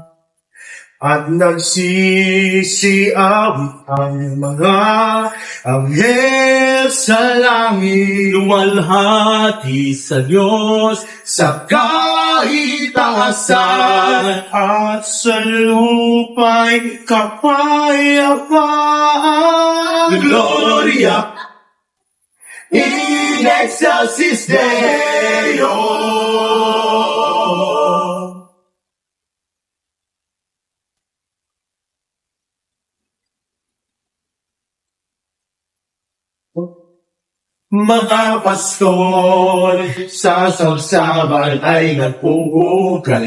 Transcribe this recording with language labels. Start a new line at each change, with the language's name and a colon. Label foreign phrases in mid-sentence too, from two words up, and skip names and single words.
Filipino: At nagsisiawit ang mga anghel sa langit. luwalhati sa Diyos, Sa kaitaasan at sa lupa'y kapayapaan.
Latin: Gloria in excelsis Deo.
Filipino: Mga pastol sa sabsaban ay nagpupugal.